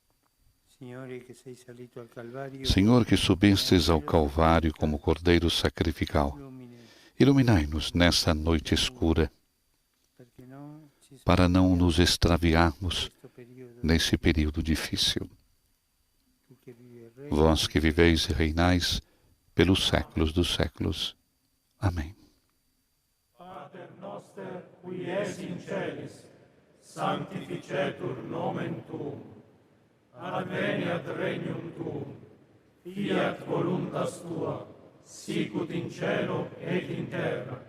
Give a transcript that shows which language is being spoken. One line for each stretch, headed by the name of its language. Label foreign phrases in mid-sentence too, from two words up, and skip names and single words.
Portuguese: Senhor, que subistes ao Calvário como Cordeiro sacrificial, iluminai-nos nesta noite escura, para não nos extraviarmos nesse período difícil. Vós que viveis e reinais pelos séculos dos séculos. Amém.
Latin: Pater noster, qui es in celis, sanctificetur nomen tuum, adveniat regnum tuum, fiat voluntas tua, sicut in cielo et in terra.